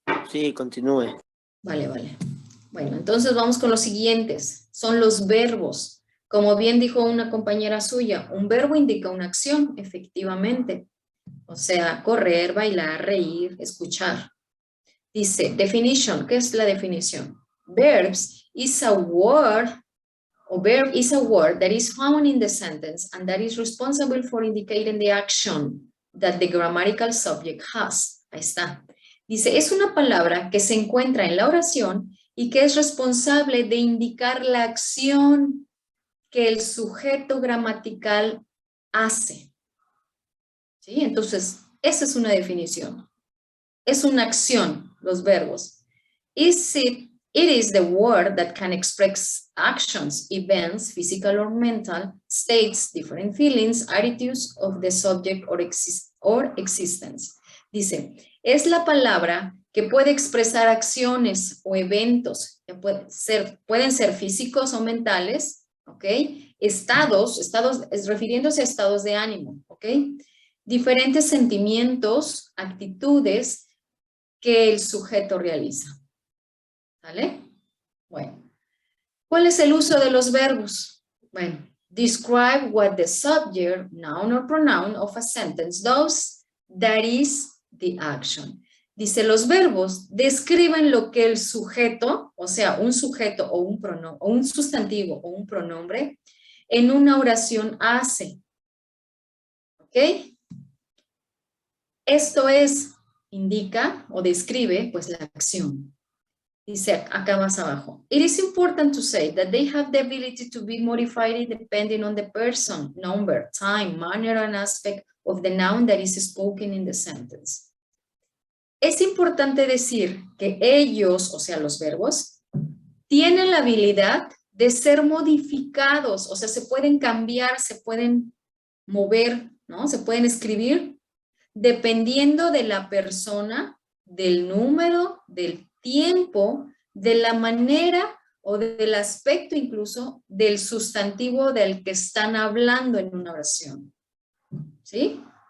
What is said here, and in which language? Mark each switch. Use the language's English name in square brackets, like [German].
[Spanish] Sí, continúe. Vale, vale. Bueno, entonces vamos con los siguientes. Son los verbos. Como bien dijo una compañera suya, un verbo indica una acción, efectivamente. O sea, correr, bailar, reír, escuchar. Dice, definition. ¿Qué es la definición? [English] Verbs is a word, or verb is a word that is found in the sentence and that is responsible for indicating the action that the grammatical subject has. [Spanish] Ahí está. Dice, es una palabra que se encuentra en la oración y que es responsable de indicar la acción que el sujeto gramatical hace. ¿Sí? Entonces, esa es una definición. Es una acción, los verbos. [English] It is the word that can express actions, events, physical or mental, states, different feelings, attitudes of the subject or existence. [Spanish] Dice, es la palabra que puede expresar acciones o eventos, que pueden ser físicos o mentales, ¿ok? Estados, refiriéndose a estados de ánimo, ¿ok? Diferentes sentimientos, actitudes que el sujeto realiza. ¿Vale? Bueno. ¿Cuál es el uso de los verbos? [English] Bueno, describe what the subject, noun or pronoun of a sentence does, that is the action. [Spanish] Dice, los verbos describen lo que el sujeto, o sea, un sujeto o un pronombre, o un sustantivo o un pronombre, en una oración hace. ¿Ok? Esto es, indica o describe, pues, la acción. Dice acá más abajo. [English] It is important to say that they have the ability to be modified depending on the person, number, time, manner, and aspect of the noun that is spoken in the sentence. [Spanish] Es importante decir que ellos, o sea, los verbos, tienen la habilidad de ser modificados, o sea, se pueden cambiar, se pueden mover, ¿no? Se pueden escribir dependiendo de la persona, del número, del tiempo, de la manera o del aspecto incluso del sustantivo del que están hablando en una oración. ¿Sí?